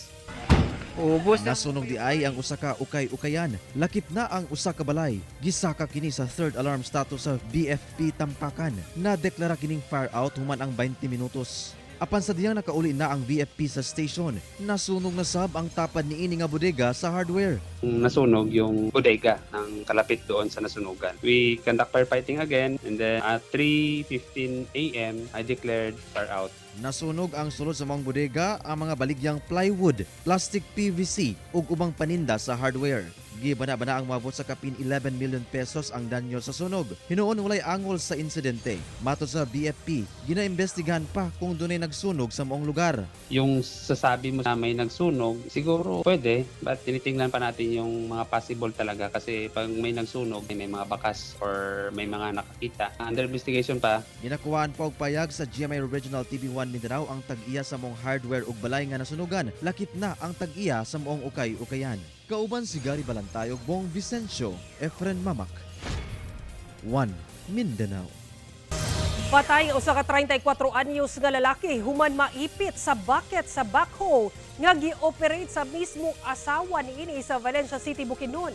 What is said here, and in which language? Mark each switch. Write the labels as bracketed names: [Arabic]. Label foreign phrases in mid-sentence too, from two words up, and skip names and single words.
[Cebuano] Nasunog di ay ang usa ka ukay-ukayan. Lakip na ang usa ka balay. Gisaka kini sa [English] third alarm status [Cebuano] sa BFP Tampakan. Nadeklara kining [English] fire out [Cebuano] human ang 20 minutos. Apan sa diyang nakauli na ang BFP sa station, nasunog na sab ang tapad ni ini nga bodega sa hardware. [Filipino] Nasunog yung bodega ng kalapit doon sa nasunugan. [English] We conduct firefighting again and then at 3:15 a.m. I declared fire out. [Cebuano] Nasunog ang sulod sa mga bodega ang mga baligyang plywood, [English] plastic PVC [Cebuano] ug ubang paninda sa hardware. Gibana-bana ang mabot sa kapin 11 million pesos ang danyo sa sunog. Hinuon walay angol sa insidente. Matod sa BFP, ginaimbestigahan pa kung dunay nagsunog sa maong lugar. [Filipino] Yung sasabi mo na may nagsunog, siguro pwede, but tinitingnan pa natin yung mga possible talaga kasi pag may nagsunog, may mga bakas or may mga nakakita. [English] Under investigation pa. [Cebuano] Ginakuhaan pa og payag sa GMA Regional TV1 Mindanao ang tag-iya sa maong hardware ug balay nga nasunugan. Lakip na ang tag-iya sa maong ukay-ukayan. Kauban si Gary Balantayog, Bong Vicencio, Efren Mamak. 1 Mindanao. Patay usa ka 34 anyos nga lalaki human maipit sa bucket sa backhoe nga gi-operate sa mismong asawa niini sa Valencia City, Bukidnon.